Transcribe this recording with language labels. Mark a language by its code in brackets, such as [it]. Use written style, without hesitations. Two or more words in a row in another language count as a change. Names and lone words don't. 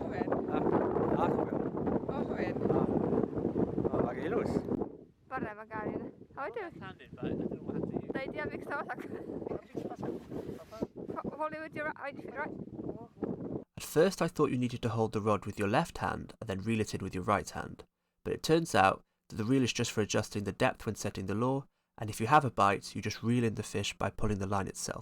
[et] Ohven. Väga ilus. Parema käeline. Ta ei tea, miks ta vasak. [en] Hold it with your right. At first I thought you needed to hold the rod with your left hand and then reel it in with your right hand, but it turns out that the reel is just for adjusting the depth when setting the lure, and if you have a bite, you just reel in the fish by pulling the line itself.